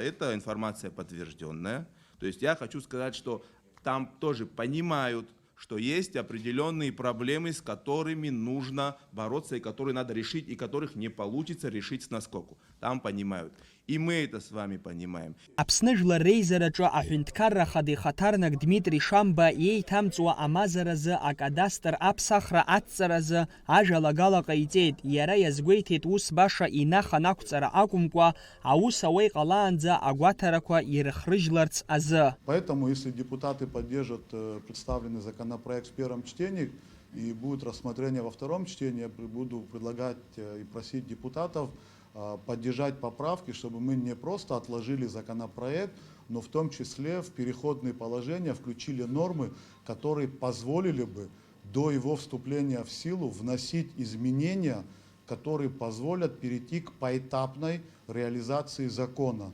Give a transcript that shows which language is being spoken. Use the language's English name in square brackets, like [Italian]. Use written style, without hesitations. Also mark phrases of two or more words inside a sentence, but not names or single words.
[Russian] Это информация подтвержденная. То есть я хочу сказать, что там тоже понимают, что есть определенные проблемы, с которыми нужно бороться, и которые надо решить, и которых не получится решить с наскоку. Там понимают. И мы это с вами понимаем. [Abkhazian] Аԥсны Жәлар Реизараҿы аҳәынҭқарра хада ихаҭарнак Дмитри Шамба иеиҭамҵуа амазаразы акадастр аԥсахра адҵаразы ажәалагала ҟаиҵеит. Иара иазгәеиҭеит ус баша инахан ақәҵара акәымкәа, аус ауа иҟалаанӡа агәаҭарақәа ирыхрыжьларц азы. [Russian] Поэтому, если депутаты поддержат представленный законопроект в первом чтении и будет рассмотрение во втором чтении, я буду предлагать и просить депутатов поддержать поправки, чтобы мы не просто отложили законопроект, но в том числе в переходные положения включили нормы, которые позволили бы до его вступления в силу вносить изменения, которые позволят перейти к поэтапной реализации закона.